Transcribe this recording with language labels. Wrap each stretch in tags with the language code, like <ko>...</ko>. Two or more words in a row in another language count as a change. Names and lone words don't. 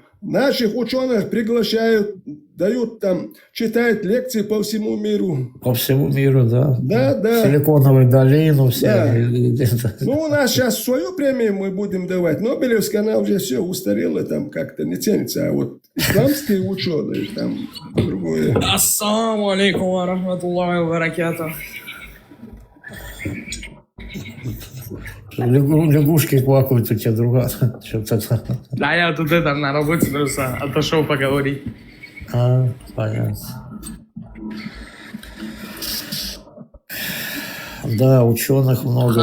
<ru>Наших ученых приглашают, дают там, читают лекции по всему миру. По всему миру, да. Да. Силиконовую долину, все. Да. Ну, у нас сейчас свою премию мы будем давать. Нобелевская, она уже все устарела, там как-то не ценится. А вот исламские ученые, там другое.</ru> <ar>السلام عليكم ورحمة الله وبركاته.</ar> <ru>Лягушки квакают у тебя, друга. Да, я тут на работе просто отошел поговорить. Понятно. Да, ученых много.</ru>